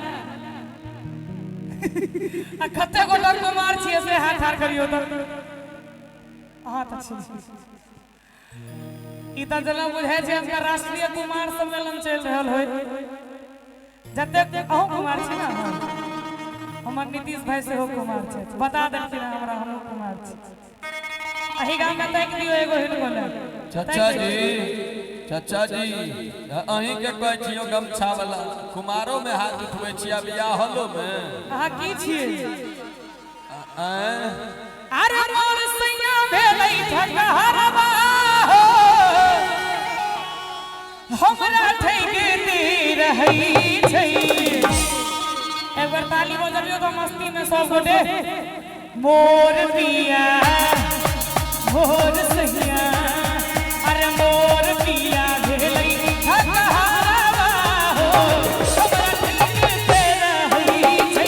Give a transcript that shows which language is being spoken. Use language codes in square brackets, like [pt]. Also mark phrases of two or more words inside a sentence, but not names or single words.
[mai] आ कते गोटा कुमार छिए से हाथ ठाड़ करियो त हां त छी ई त जला बुझाय छै अंतरराष्ट्रीय कुमार सम्मेलन चल रहल होय जते अहू कुमार छी ना हमर नीतीश भाई से हो कुमार छै बता देलखिन हमरा हम कुमार छी अही गांव में तक दियो एगो हिल बोले चाचा जी अहीं के कहै छियो गमछा वाला कुमारों में हाथ उठबै छिया बियाह हलो में अहाँ की छिए अरे मोर सैया भेलै ढाका हरवा हो हमरा ठैगते रहै छै। एक बार ताली बजाबियो तो मस्ती में सब गोटे मोर पिया मोर सैया अरे मोर पिया भेलै ढाका हरवा हो हमरा ठैगते रहै छै।